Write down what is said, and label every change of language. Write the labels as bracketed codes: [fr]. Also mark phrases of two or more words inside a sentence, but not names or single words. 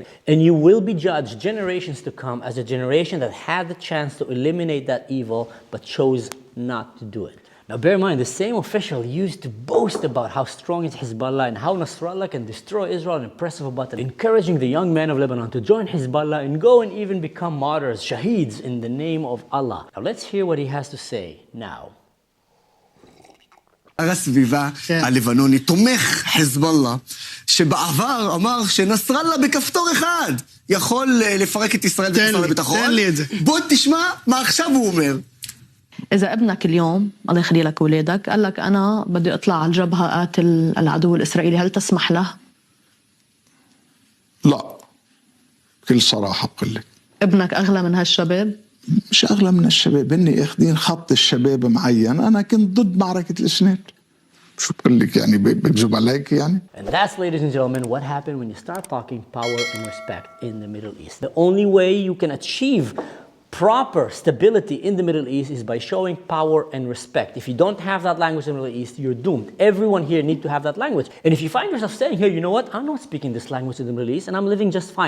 [en] And you will be judged generations to come as a generation that had the chance to eliminate that evil, but chose not to do it. Now bear in mind, the same official used to boast about how strong is Hizballah and how Nasrallah can destroy Israel and impress about it, encouraging the young men of Lebanon to join Hizballah and go and even become martyrs, shaheeds in the name of Allah. Now let's hear what he has to say now. [he] הסביבה הלבנוני תומך חיזבאללה שבעבר אמר שנסראללה בכפתור אחד יכול לפרק את ישראל ואת הביטחון. תן לי את זה. בוא תשמע מה עכשיו הוא אומר. [ar] إذا ابنك اليوم الله يخلي لك ولادك قال لك أنا بدي أطلع على الجبهة أقاتل العدو الإسرائيلي، هل تسمح له؟ لا، بكل صراحة بقول لك. ابنك أغلى من هالشباب؟ مش أغلى من الشباب، هن اخذين خط الشباب معين، أنا كنت ضد معركة الإسناد. شو بقول لك يعني بكذب عليك يعني؟ [en] And that's, ladies and gentlemen, what happened when you start talking power and respect in the Middle East. The only way you can achieve proper stability in the Middle East is by showing power and respect. If you don't have that language in the Middle East, you're doomed. Everyone here needs to have that language. And if you find yourself saying, hey, you know what? I'm not speaking this language in the Middle East and I'm living just fine.